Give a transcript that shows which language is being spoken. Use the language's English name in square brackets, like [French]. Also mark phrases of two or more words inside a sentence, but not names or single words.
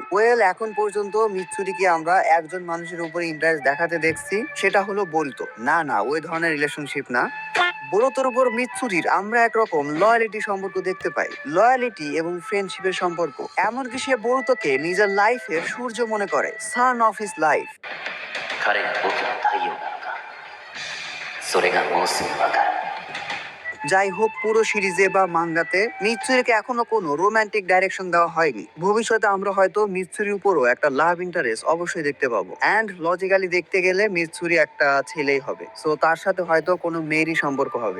[Bangla] ওয়েল, এখন পর্যন্ত মিৎসুরিকে আমরা একজন মানুষের উপরে ইন্টারেস্ট দেখাতে দেখছি, সেটা হলো বোরুতো। না, ওই ধরনের রিলেশনশিপ না। বোরুতোর উপর মিৎসুরির আমরা একরকম লয়ালিটি সম্পর্ক দেখতে পাই, লয়ালিটি এবং ফ্রেন্ডশিপের সম্পর্ক। এমনকি সে বোরুতোকে নিজের লাইফের সূর্য মনে করে, [English] sun of his life. [Japanese] 彼が僕の太陽なのか、それがもうすぐわかる。 [Bangla] যাই হোক, পুরো সিরিজে বা মাঙ্গাতে মিৎসুরিকে এখনো কোনো [English] romantic direction [Bangla] দেওয়া হয়নি। ভবিষ্যতে আমরা হয়তো মিৎসুরির উপরও একটা [English] love interest [Bangla] অবশ্যই দেখতে পাবো। [English] and logically [Bangla] দেখতে গেলে মিৎসুরি একটা ছেলেই হবে, সো তার সাথে হয়তো কোনো মেয়েরই সম্পর্ক হবে।